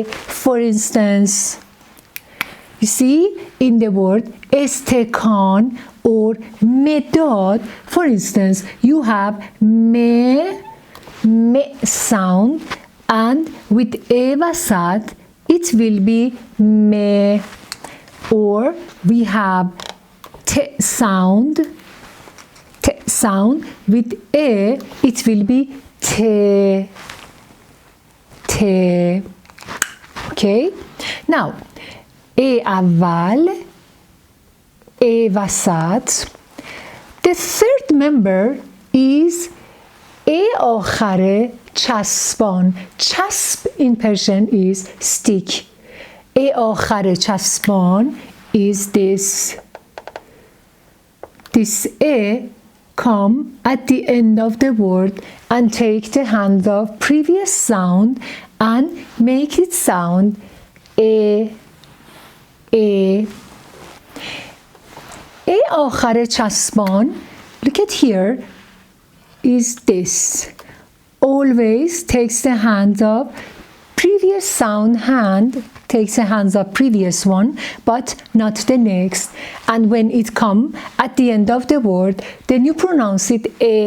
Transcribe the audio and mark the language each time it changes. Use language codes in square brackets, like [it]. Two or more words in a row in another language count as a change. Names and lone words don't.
[en] For instance, you see in the word استکان or مداد, for instance, you have me sound and with A وسط it will be me, or we have T sound with A it will be te. Okay, now A اول, A وسط. The third member is A [fa] آخر چسبان. [en] چسب in Persian is stick. A [fa] آخر چسبان [en] is this. This A come at the end of the word and take the hand of previous sound and make it sound A. A [fa] آخر چسبان, [en] look at here, is this. Always takes the hand of previous sound hand, takes the hands of previous one, but not the next. And when it come at the end of the word, then you pronounce it A.